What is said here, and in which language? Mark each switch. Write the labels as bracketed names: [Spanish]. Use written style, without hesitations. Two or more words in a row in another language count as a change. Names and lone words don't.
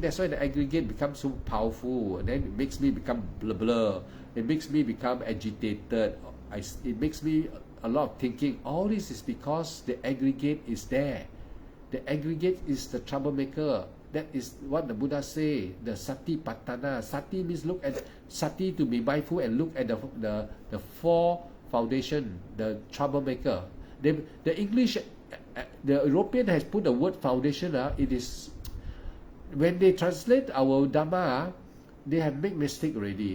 [English] That's why the aggregate becomes so powerful. And then it makes me become blur. It makes me become agitated. It makes me a lot of thinking. All this is because the aggregate is there. The aggregate is the troublemaker. That is what the Buddha say. [Pali] The sati patana. [English] Sati means look at sati, to be mindful and look at the four foundation, the troublemaker. The English, the European has put the word foundation. It is when they translate our Dhamma, they have made mistake already.